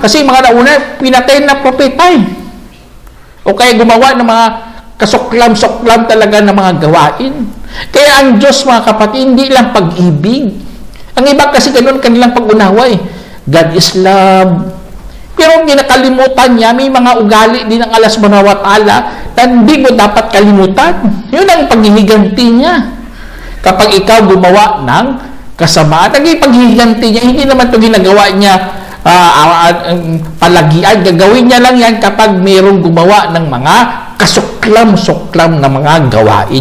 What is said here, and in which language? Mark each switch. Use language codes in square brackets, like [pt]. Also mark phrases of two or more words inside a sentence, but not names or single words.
[tl] Kasi mga nauna, pinatay ng propeta o kaya gumawa ng mga kasuklam-suklam talaga ng mga gawain. Kaya ang Diyos, mga kapatid, hindi lang pag-ibig. Ang iba kasi ganun kanilang pag-unawa [en] God is love. [tl] Pero ginakalimutan niya, may mga ugali din ng Allah [ar] سبحانه وتعالى [tl] na hindi mo dapat kalimutan. Yun ang paghihiganti niya. Kapag ikaw gumawa ng kasamaan, ang paghihiganti niya, hindi naman ito ginagawa niya palagian. Gagawin niya lang yan kapag mayroong gumawa ng mga kasuklam-suklam na mga gawain.